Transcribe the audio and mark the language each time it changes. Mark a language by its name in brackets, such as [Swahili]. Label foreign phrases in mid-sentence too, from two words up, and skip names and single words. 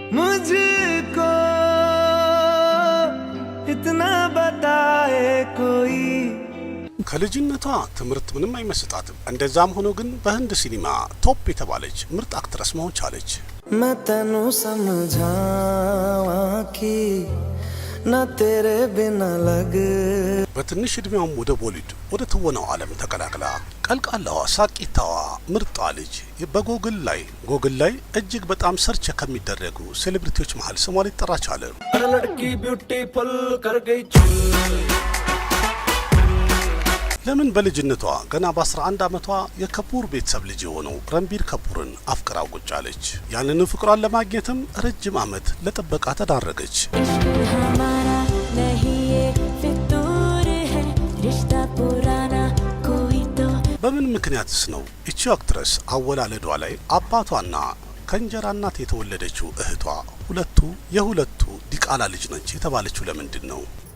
[Hindi] मुझको इतना बताए कोई [Amharic] ከልጅነቷ ትምህርት ምንም አይመስጣትም። እንደዛም ሆኖ ግን በህንድ ሲኒማ ቶፕ የተባለች ምርጥ አክትረስ መሆን ቻለች። [Punjabi] ਮੈਂ ਤੈਨੂੰ ਸਮਝਾਵਾਂ ਕਿ ਨਾ ਤੇਰੇ ਬਿਨਾ ਲੱਗ [Amharic] በትንሽ እድሜዋም ወደ ቦሊውድ ወደ ትወናው ዓለም ተቀላቅላ ቀልቃላዋ ሳቂታዋ ምርጧ ልጅ በጎግል ላይ እጅግ በጣም ሰርች ከሚደረጉ ሴሌብሪቲዎች መሃል ስሟ ሊጠራ ቻለ። [Hindi] लड़की ब्यूटीफुल कर गई चुल [Amharic] ለምን በልጅነቷ ገና በ11 ዓመቷ የከፑር ቤተሰብ ልጅ የሆነው ረንቢር ከፑርን አፍቅራ ቁጫለች። ያንን ፍቅሯን ለማግኘትም ረጅም ዓመት ለጥበቃ ተዳረገች። በምን ምክንያትስ ነው እቺ አክትረስ አወላለዷ ላይ አባቷና ከእንጀራ እናት የተወለደችው እህቷ የሁለቱ ዲቃላ ልጅ ነች የተባለችው ለምንድን ነው?